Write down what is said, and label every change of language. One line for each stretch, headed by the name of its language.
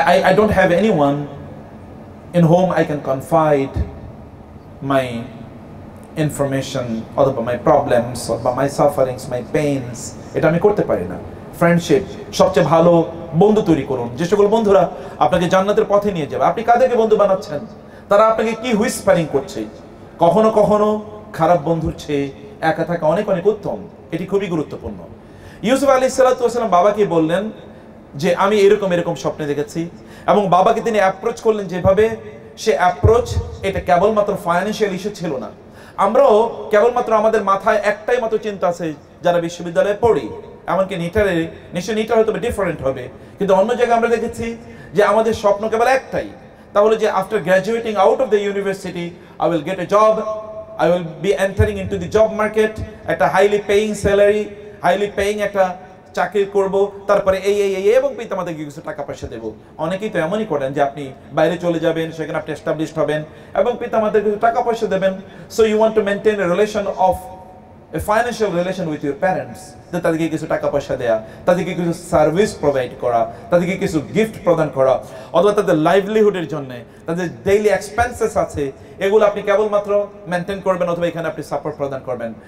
English: I don't have anyone in whom I can confide my information or my problems or my sufferings, my pains.
Bangla: এটা আমি করতে পারি না। Friendship, সবচেয়ে ভালো বন্ধু তৈরি করুন, যে সকল বন্ধুরা আপনাকে জান্নাতের পথে নিয়ে যাবে। আপনি কাদেরকে বন্ধু বানাচ্ছেন? তারা আপনাকে কি হুইসপারিং করছে? কখনো কখনো খারাপ বন্ধুর চেয়ে একা থাকা অনেক অনেক উত্তম। এটি খুবই গুরুত্বপূর্ণ। ইউসুফ আলাইহিস সালাতু ওয়াস সালাম বাবাকে বললেন যে আমি এরকম এরকম স্বপ্নে দেখেছি, এবং বাবাকে তিনি অ্যাপ্রোচ করলেন যেভাবে, সে অ্যাপ্রোচ এটা কেবলমাত্র ফাইন্যান্সিয়াল ইস্যু ছিল না। আমরাও কেবলমাত্র আমাদের মাথায় একটাই মাত্র চিন্তা আছে যারা বিশ্ববিদ্যালয়ে পড়ি, এমনকি নিটারে, নিশ্চয়ই নিটার হয়তো ডিফারেন্ট হবে, কিন্তু অন্য জায়গায় আমরা দেখেছি যে আমাদের স্বপ্ন কেবল একটাই, তাহলে যে
English: after graduating out of the university I will get a job I will be entering into the job market,
Bangla: একটা
English: highly paying salary, highly paying
Bangla: একটা চাকরি করব, তারপরে এই এবং পিতামাতাকে কিছু টাকা পয়সা দেব। অনেকেই তো এমনই করেন যে আপনি বাইরে চলে যাবেন, সেখানে আপনি এস্টাবলিশড হবেন এবং পিতামাতাকে কিছু টাকা পয়সা দেবেন।
English: so you want to maintain a relation of a financial relation with your parents,
Bangla: যে তাদেরকে কিছু টাকা পয়সা দেয়া, তাদেরকে কিছু সার্ভিস প্রোভাইড করা, তাদেরকে কিছু গিফট প্রদান করা, অথবা তাদের লাইভলিহুডের জন্য তাদের ডেইলি এক্সপেন্সেস আছে, এগুলো আপনি কেবলমাত্র মেনটেন করবেন অথবা এখানে আপনি সাপোর্ট প্রদান করবেন।